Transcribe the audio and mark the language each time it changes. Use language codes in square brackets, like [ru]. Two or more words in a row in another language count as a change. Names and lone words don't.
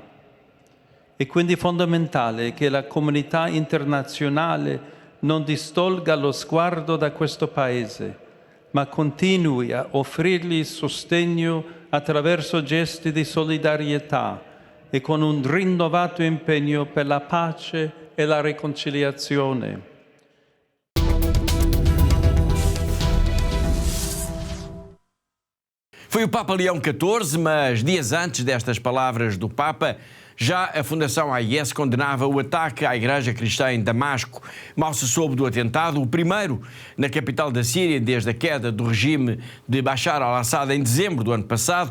[it] È quindi fondamentale che la comunità internazionale non distolga lo sguardo da questo Paese, ma continui a offrirgli sostegno attraverso gesti di solidarietà e con un rinnovato impegno per la pace e la riconciliazione. [pt] Foi o Papa Leão XIV, mas dias antes destas palavras do Papa, já a Fundação AIS condenava o ataque à Igreja Cristã em Damasco. Mal se soube do atentado, o primeiro na capital da Síria desde a queda do regime de Bashar al-Assad em dezembro do ano passado.